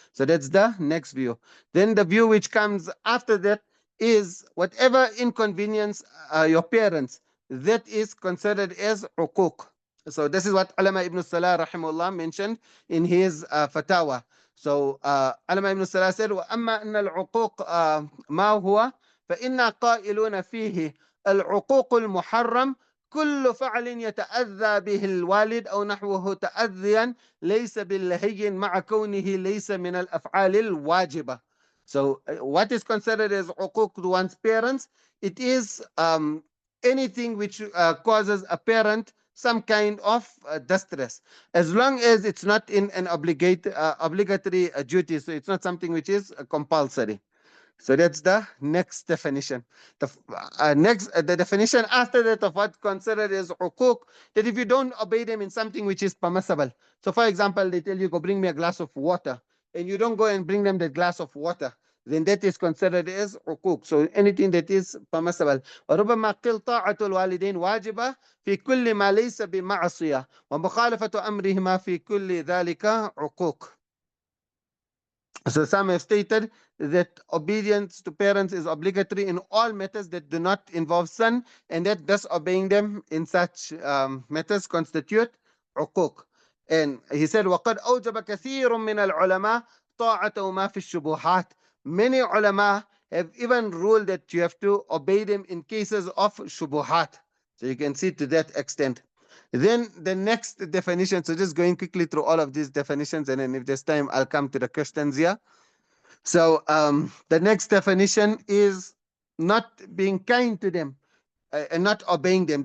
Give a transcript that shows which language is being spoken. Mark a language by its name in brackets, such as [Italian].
[English] So that's the next view. Then the view which comes after that is whatever inconvenience your parents, that is considered as uquq. So this is what Alama ibn Salah rahimahullah mentioned in his fatawa. So Alama ibn Salah said, [Arabic] وَأَمَّا أَنَّ الْعُقُوقِ مَا هُوَ فَإِنَّا قَائِلُونَ فِيهِ الْعُقُوقُ الْمُحَرَّمُ كل فعل يتأذى به الوالد أو نحوه تأذيا ليس بالهين مع كونه ليس من الأفعال الواجبة. [English] So what is considered as uquq to one's parents? It is anything which causes a parent some kind of distress, as long as it's not in an obligatory duty. So it's not something which is compulsory. So that's the next definition. The definition after that of what considered as uquq, that if you don't obey them in something which is permissible. So for example, they tell you, go bring me a glass of water, and you don't go and bring them the glass of water, then that is considered as uquq. So anything that is permissible. [Arabic] وربما قيل طاعة الوالدين واجبة في كل ما ليس بمعصية ومخالفة أمرهما في كل ذلك عقوق. [English] So some have stated that obedience to parents is obligatory in all matters that do not involve sin, and that disobeying them in such matters constitute uquq. And he said, [Arabic] وَقَدْ أَوْجَبَ كَثِيرٌ مِّنَ الْعُلَمَاءِ طَاعَةَ مَا فِي الشُّبُهَاتِ. [English] Many ulama have even ruled that you have to obey them in cases of shubuhat. So you can see to that extent. Then the next definition, so just going quickly through all of these definitions, and then if there's time, I'll come to the questions here. So the next definition is not being kind to them and not obeying them.